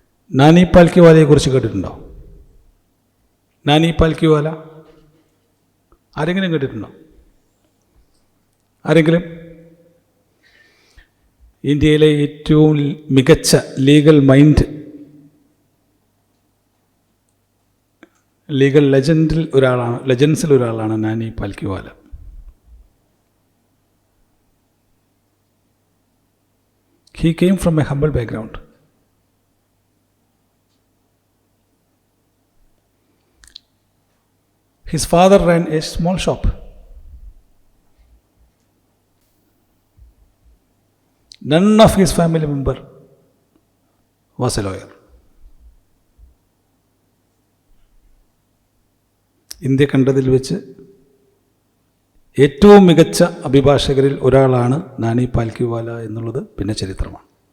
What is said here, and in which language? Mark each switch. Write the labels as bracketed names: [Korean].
[Malayalam] നാനി പാൽക്കിവാലയെ കുറിച്ച് കേട്ടിട്ടുണ്ടോ? നാനി പാൽക്കിവാല ആരെങ്കിലും കേട്ടിട്ടുണ്ടോ? ആരെങ്കിലും? ഇന്ത്യയിലെ ഏറ്റവും മികച്ച ലീഗൽ മൈൻഡ്, ലീഗൽ ലെജൻസിൽ ഒരാളാണ് Nani Palkhivala. [English] He came from a humble background. His father ran a small shop. None of his family member was a lawyer. [Malayalam] India കണ്ടതിൽ വെച്ച് ഏറ്റവും മികച്ച അഭിഭാഷകരിൽ ഒരാളാണ് നാനി പാൽക്കിവാല എന്നുള്ളത് പിന്നെ ചരിത്രമാണ്.